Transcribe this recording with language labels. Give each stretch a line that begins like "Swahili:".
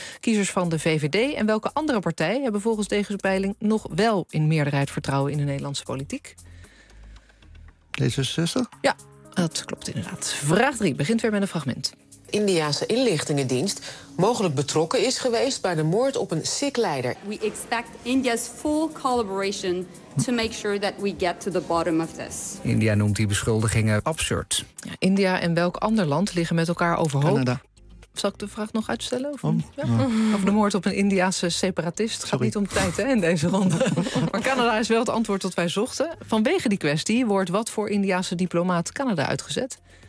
Dutch: Kiezers van de VVD en welke andere partij hebben volgens deze peiling nog wel in meerderheid vertrouwen in de Nederlandse politiek? D66? Ja, dat klopt inderdaad. Vraag 3 begint weer met een fragment. Indiase inlichtingendienst mogelijk betrokken is geweest bij de moord op een Sikh-leider.
English: We expect India's full collaboration to make sure that we get to the bottom of this.
Dutch: India noemt die beschuldigingen absurd. Ja, India en welk ander land liggen met elkaar overhoop? Canada. Zal ik de vraag nog uitstellen? Over de moord op een Indiase separatist. Het gaat niet om tijd, hè, in deze ronde. Maar Canada is wel het antwoord dat wij zochten. Vanwege die kwestie wordt wat voor Indiase diplomaat Canada uitgezet?